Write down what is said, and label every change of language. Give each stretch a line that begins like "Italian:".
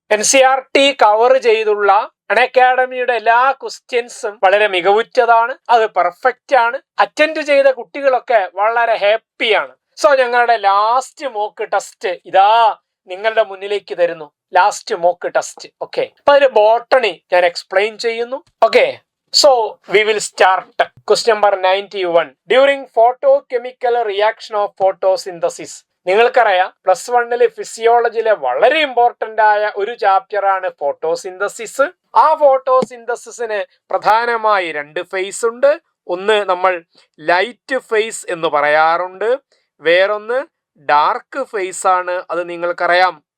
Malayalam: NCERT cover ചെയ്തുള്ള അൺഅക്കാഡമിയുടെ എല്ലാ ക്വസ്റ്റ്യൻസും വളരെ മികവുറ്റതാണ്, അത് പെർഫെക്റ്റ് ആണ്. അറ്റൻഡ് ചെയ്ത കുട്ടികളൊക്കെ വളരെ ഹാപ്പിയാണ്. സോ ഞങ്ങളുടെ ലാസ്റ്റ് മോക്ക് ടെസ്റ്റ് ഇതാ നിങ്ങളുടെ മുന്നിലേക്ക് തരുന്നു. Last mock test. ഓക്കെ, അപ്പൊ അതിൽ ബോട്ടണി ഞാൻ എക്സ്പ്ലെയിൻ ചെയ്യുന്നു. Okay,
English: so we will start. Question number 91. During photochemical reaction of photosynthesis.
Malayalam: നിങ്ങൾക്കറിയാം +1 ഫിസിയോളജിയിലെ വളരെ ഇമ്പോർട്ടന്റ് ആയ ഒരു ചാപ്റ്റർ ആണ് ഫോട്ടോസിന്തസിസ്. ആ ഫോട്ടോസിന്തസിസിന് പ്രധാനമായി 2 ഫേസ് ഉണ്ട്. ഒന്ന് നമ്മൾ ലൈറ്റ് ഫേസ് എന്ന് പറയാറുണ്ട്, വേറൊന്ന് ഡാർക്ക് ഫേസ് ആണ്. അത് നിങ്ങൾക്കറിയാം.